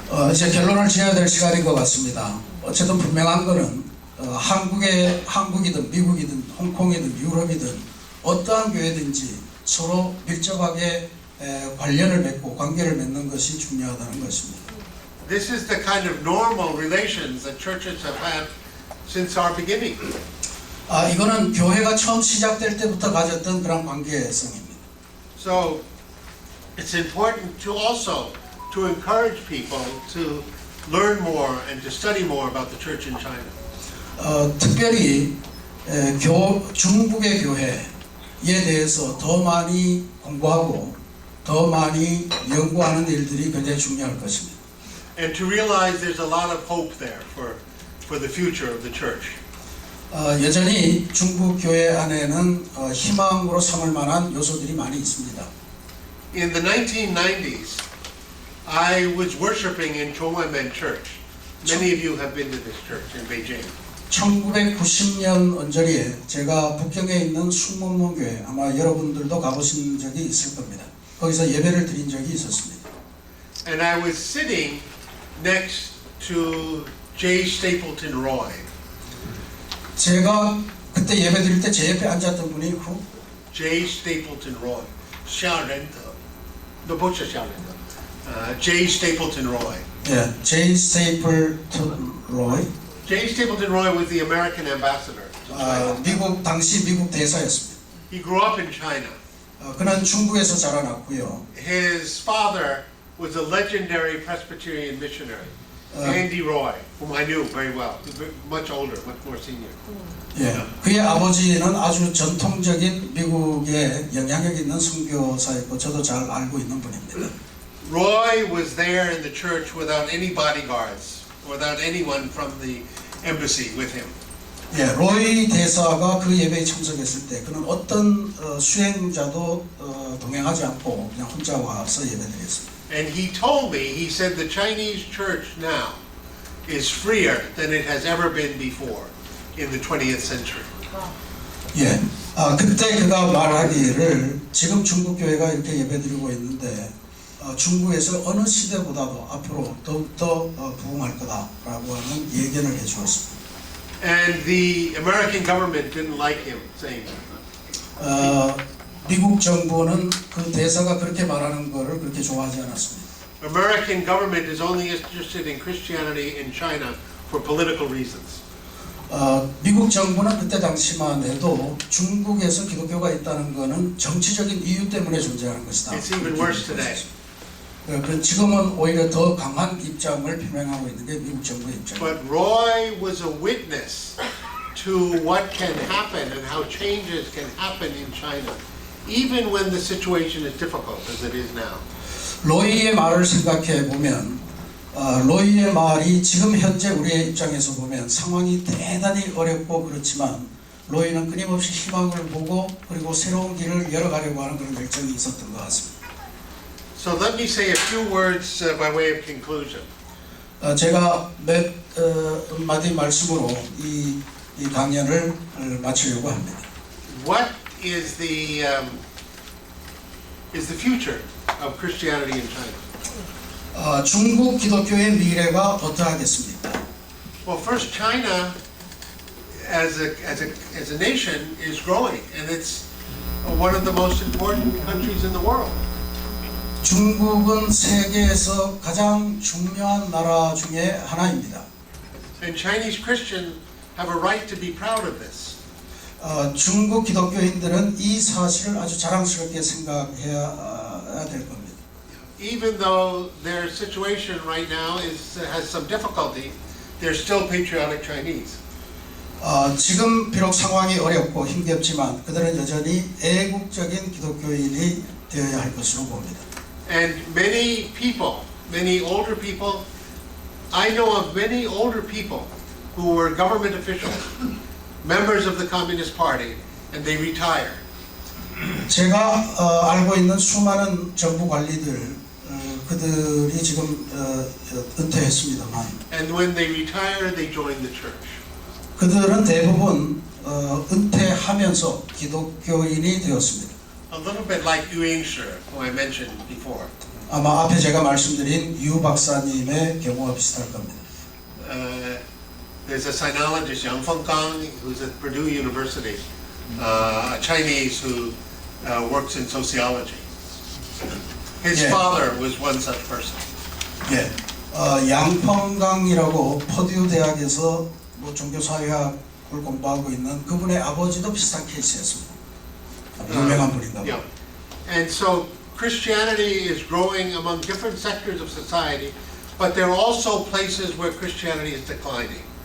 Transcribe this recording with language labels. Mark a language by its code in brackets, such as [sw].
[ko] 이제 결론을 지어야 될 시간인 것 같습니다. 어쨌든 분명한 것은 한국이든 미국이든 홍콩이든 유럽이든 어떠한 교회든지 서로 밀접하게 관련을 맺고 관계를 맺는 것이 중요하다는 것입니다. [en] this is the kind of normal relations that churches have had since our beginning. [ko] 이거는 교회가 처음 시작될 때부터 가졌던 그런 관계성입니다. [en] So it's important to also to encourage people to learn more and to study more about the church in China. [ko] 특별히 중국의 교회에 대해서 더 많이 공부하고 더 많이 연구하는 일들이 굉장히 중요할 것입니다. [en] And to realize there's a lot of hope there for the future of the church. [ko] 여전히 중국 교회 안에는 희망으로 삼을 만한 요소들이 많이 있습니다. [en] In the 1990s, I was worshiping in Zhongwenmen Church. Many of you have been to this church in Beijing. [ko] 1990년 언저리에 제가 북경에 있는 숭문문교회, 아마 여러분들도 가보신 적이 있을 겁니다. 거기서 예배를 드린 적이 있었습니다. [en] And I was sitting next to J. Stapleton Roy. [ko] 제가 그때 예배 드릴 때 제 옆에 앉았던 분이 [en] J. Stapleton Roy. 夏仁德.No, [zh] 不是 [en] 夏仁德.J. Stapleton Roy. [ko] 예, J. Stapleton Roy. [en] J. Stapleton Roy was the American ambassador to China. [ko] 당시 미국 대사였습니다. [en] He grew up in China. [ko] 그는 중국에서 자라났고요. [en] His father was a legendary Presbyterian missionary, Andy Roy, whom I knew very well. Much older, much more senior. [ko] 예, 그의 아버지는 아주 전통적인 미국의 영향력 있는 선교사였고 저도 잘 알고 있는 분입니다. [en] Roy was there in the church without any bodyguards, without anyone from the embassy with him. [ko] 예, 로이 대사가 그 예배에 참석했을 때 그는 어떤 수행자도 동행하지 않고 그냥 혼자 와서 예배드렸습니다. [en] And he told me, he said the Chinese church now is freer than it has ever been before in the 20th century. [ko] 예, 그때 그가 말하기를 지금 중국 교회가 이렇게 예배드리고 있는데 중국에서 어느 시대보다도 앞으로 더욱더 부흥할 거다라고 하는 예견을 해주었습니다. [en] And the American government didn't like him saying that. [ko] 미국 정부는 그 대사가 그렇게 말하는 것을 그렇게 좋아하지 않았습니다. [en] American government is only interested in Christianity in China for political reasons. [ko] 미국 정부는 그때 당시만 해도 중국에서 기독교가 있다는 것은 정치적인 이유 때문에 존재하는 것이다. [en] It's even worse today. [ko] 지금은 오히려 더 강한 입장을 표명하고 있는 게 미국 정부의 입장입니다. [en] But Roy was a witness to what can happen and how changes can happen in China, even when the situation is difficult as it is now. [ko] 로이의 말을 생각해 보면 로이의 말이 지금 현재 우리의 입장에서 보면 상황이 대단히 어렵고 그렇지만 로이는 끊임없이 희망을 보고 그리고 새로운 길을 열어가려고 하는 그런 열정이 있었던 것 같습니다. [en] So let me say a few words by way of conclusion. [ko] 제가 몇 마디 말씀으로 이 강연을 마치려고 합니다. [en] What is the future of Christianity in China? [ko] 중국 기독교의 미래가 어떠하겠습니까? [en] Well, first, China as a nation is growing, and it's one of the most important countries in the world. [ko] 중국은 세계에서 가장 중요한 나라 중에 하나입니다. [en] And Chinese Christians have a right to be proud of this. [ko] 중국 기독교인들은 이 사실을 아주 자랑스럽게 생각해야 될 겁니다. [en] Even though their situation right now has some difficulty, they're still patriotic Chinese. [ko] 지금 비록 상황이 어렵고 힘겹지만 그들은 여전히 애국적인 기독교인이 되어야 할 것으로 봅니다. [en] And many people, many older people, I know of many older people who were government officials, members of the Communist Party, and they retire. [ko] 제가 알고 있는 수많은 정부 관리들 그들이 지금 은퇴했습니다만 [en] And when they retire, they join the church. [ko] 그들은 대부분 은퇴하면서 기독교인이 되었습니다. [en] A little bit like Yu Yingshi, who I mentioned before. [ko] 아마 앞에 제가 말씀드린 유 박사님의 경우와 비슷할 겁니다. [en] There's a sinologist, Yang Fenggang, who's at Purdue University, a Chinese who works in sociology. His Yeah. father was one such person. [ko] 예, 양펑강이라고 퍼듀 대학에서 뭐 종교사회학을 공부하고 있는 그분의 아버지도 비슷한 케이스였습니다. 유명한 분인가 봐요. [en] Yeah. And so Christianity is growing among different sectors of society, but there are also places where Christianity is declining.